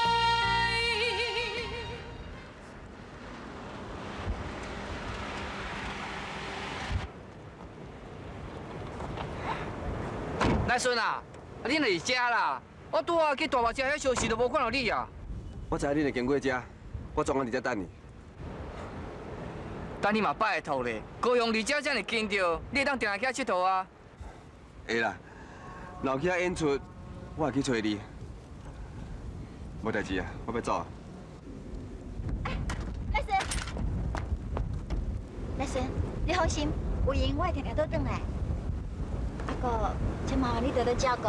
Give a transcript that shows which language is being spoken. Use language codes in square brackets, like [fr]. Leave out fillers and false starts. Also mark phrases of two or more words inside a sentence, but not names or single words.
[nan] 来顺啊，你来遮啦！我拄啊去大马车遐休息，都无看到你啊。我知影你会经过遮，我专门伫遮等你。等你嘛拜托咧，高雄离遮遮尔近着，你会当定来遐佚佗啊？会啦，若有其他演出，我会去找你。无代志啊，我要走啊。来孙，你放心，有闲我会常常倒转来。阿哥，请麻烦你多多照顾。